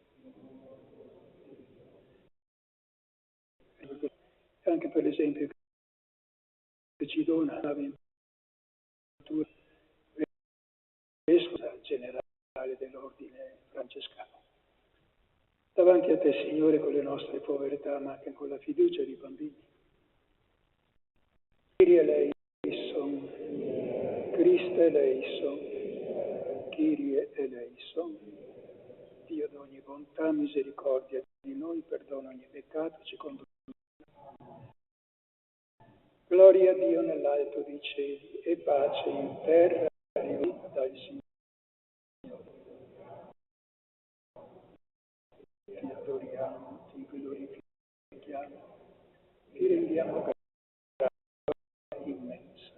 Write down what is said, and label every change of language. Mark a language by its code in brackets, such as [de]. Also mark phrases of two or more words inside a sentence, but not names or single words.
[it] Anche per l'esempio che ci dona la ventura vescovo generale dell'ordine francescano. Davanti a te, Signore, con le nostre povertà, ma anche con la fiducia di bambini. [el] Κύριε ἐλέησον, Χριστὲ ἐλέησον, Κύριε ἐλέησον. [it] Dio d'ogni bontà, misericordia di noi, perdona ogni peccato, ci conduce. Gloria a Dio nell'alto dei cieli e pace in terra dal Signore. Ti adoriamo, ti glorifichiamo, ti rendiamo grazie immensa.